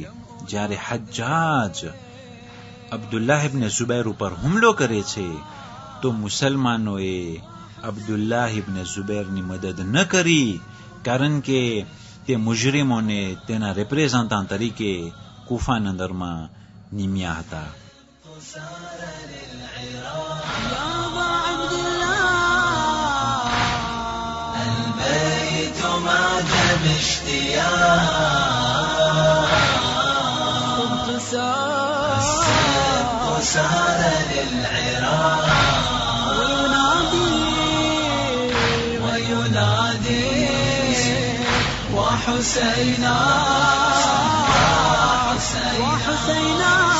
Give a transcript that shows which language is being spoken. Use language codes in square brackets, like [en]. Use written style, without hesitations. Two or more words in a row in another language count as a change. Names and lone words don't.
[gu] જ્યારે હજ્જાજ અબ્દુલ્લાહ ઇબ્ન ઝુબૈર ઉપર હુમલો કરે છે તો મુસલમાનોએ અબ્દુલ્લાહ ઇબ્ન ઝુબૈરની મદદ ન કરી, કારણ કે તે મુજરીમોને તેના રિપ્રેઝન્ટન્ટ તરીકે કુફાના અંદરમાં નિમ્યા હતા. [ar] أبا عبد الله البيت ما جاب اشتياق السبط سار للعراق وينادي وحسينا وحسينا